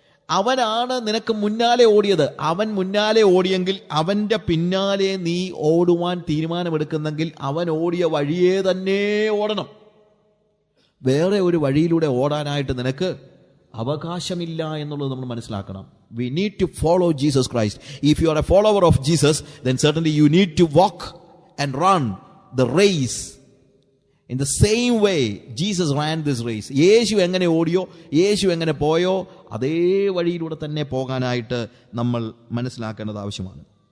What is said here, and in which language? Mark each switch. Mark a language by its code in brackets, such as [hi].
[ml] അവനാണ് നിനക്ക് മുന്നാലെ ഓടിയത്. അവൻ മുന്നാലെ ഓടിയെങ്കിൽ അവന്റെ പിന്നാലെ നീ ഓടുവാൻ തീരുമാനമെടുക്കുന്നെങ്കിൽ അവൻ ഓടിയ വഴിയേ തന്നെ ഓടണം. വേറെ ഒരു വഴിയിലൂടെ ഓടാനായിട്ട് നിനക്ക് അവകാശമില്ല എന്നുള്ളത് നമ്മൾ മനസ്സിലാക്കണം. [en] We need to follow Jesus Christ. If you are a follower of Jesus, then certainly you need to walk and run the race in the same way Jesus ran this race. [ml] യേശു എങ്ങനെ ഓടിയോ, യേശു എങ്ങനെ പോയോ, അതേ വഴിയിലൂടെ തന്നെ പോകാനായിട്ട് നമ്മൾ മനസ്സിലാക്കേണ്ടത് ആവശ്യമാണ്.